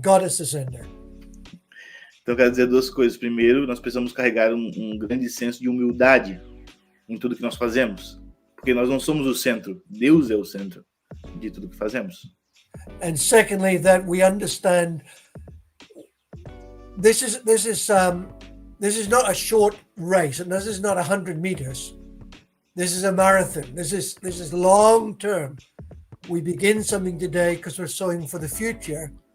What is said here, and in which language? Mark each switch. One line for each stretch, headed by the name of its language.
English: God is the center.
Portuguese: Então, eu quero dizer 2 coisas. Primeiro, nós precisamos carregar um grande senso de humildade em tudo que nós fazemos, porque nós não somos o centro. Deus é o centro de tudo que fazemos.
English: And secondly, that we understand this is not a short race, and this is not 100 meters. This is a marathon. This is long term. We begin something today because we're sowing for the future.